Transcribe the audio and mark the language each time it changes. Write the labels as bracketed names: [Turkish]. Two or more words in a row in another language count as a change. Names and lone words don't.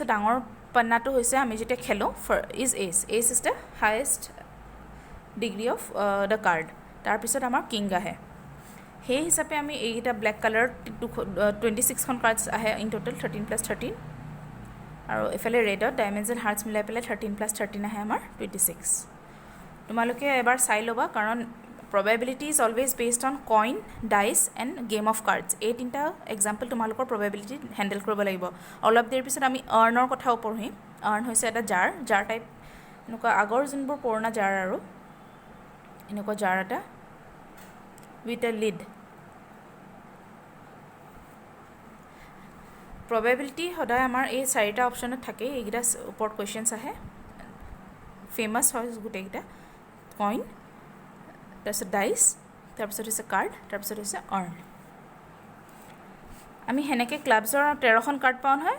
[Assamese] ডাঙৰ পান্নাটো হৈছে আমি যেতিয়া খেলোঁ [English] is ace is the highest degree of the card [Assamese] তাৰপিছত আমাৰ কিং আহে সেই হিচাপে আমি এইটা [English] black colour [Assamese] 26খন কাৰ্ডছ আহে [English] in total [Assamese] 13+13 আৰু এফালে ৰেডত [English] diamonds and hearts [Assamese] মিলাই পেলাই 13+13 আহে আমাৰ 26 তোমালোকে এবাৰ চাই ল'বা কাৰণ [English] probability is always based on coin dice and game of cards [Assamese] এই তিনটা এক্সাম্পল তোমালোকৰ probability হেণ্ডেল কৰিব লাগিব অলপ দেৰি পিছত আমি আৰ্ণৰ কথাও পঢ়িম আৰ্ণ হৈছে এটা জাৰ টাইপ এনেকুৱা আগৰ যোনবোৰ পুৰণা জাৰ আৰু এনেকুৱা জাৰ এটা [English] with a lid [Assamese] probability সদায় আমাৰ এই 4টা অপশ্যনত থাকে এইকেইটা ওপৰত কুৱেশ্যনছ আহে ফেমাছ হয় গোটেইকেইটা কইন তাৰপিছত ডাইচ, তাৰপিছত হৈছে কাৰ্ড, তাৰপিছত হৈছে আৰ্ণ। আমি সেনেকৈ ক্লাবছৰ 13খন কাৰ্ড পাওঁ নহয়।